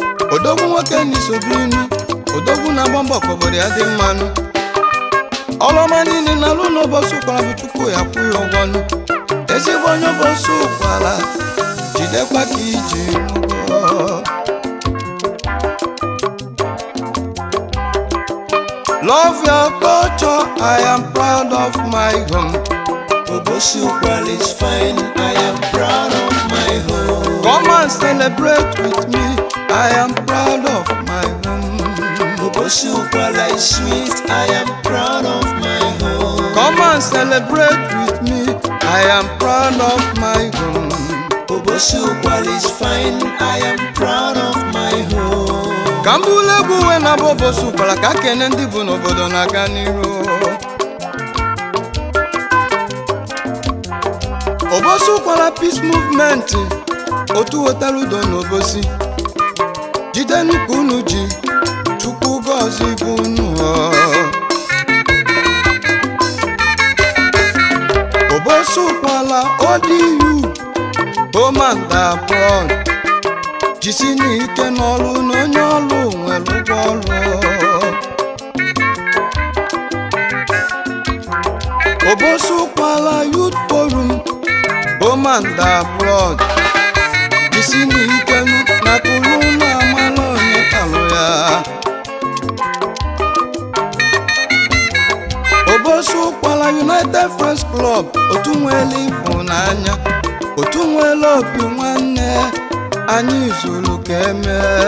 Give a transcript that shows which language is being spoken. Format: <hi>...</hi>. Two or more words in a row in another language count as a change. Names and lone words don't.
<ig>Odogwu nwoke n'isobilinu. Odogwu na-agba mbọ ka obodo ya dị mmanụ. Ọlụọma niile na-alụ n'Obosi ụkpara bụ Chukwu ya kwụ ya ụgwọ nụ. Ezigbo onye Obosi ụkpara, jidekwa ka iji nwụọ.</ig> <en>Love your culture, I am proud of my home. Obosi Ukwala is fine, I am proud of my home. Come and celebrate with me, I am proud of my home. Obosi Ukwala is sweet, I am proud of my home. Come and celebrate with me, I am proud of my home. Obosi Ukwala is fine, I am proud of my home.</en> <ig>Ka m bụrụ egwu wee na-abụ Obosi Ukwala ka kene ndị bụ n'obodo na-aga n'iru. Obosi Ukwala Peace Movement, otu wetara udo n'Obosi. Jidenu ka unu ji, Chukwu gọzie bụ unu. Obosi Ukwala O D U,</ig> <en>home and abroad.</en> <ig>Jisi n'ike n'ọrụ na onye ọrụ nwere ụgwọ ọrụ. Obosi Ukwala Youth Forum,</ig> <en>home and abroad.</en> <ig>Jisi n'ike nụ na tụrụ ụlọ amala onye talụ ya. Obosi Ukwala United Friends Club, otu nwere ịfụnanya, otu nwere obi nwanne, anyị zuru ka eme.</ig>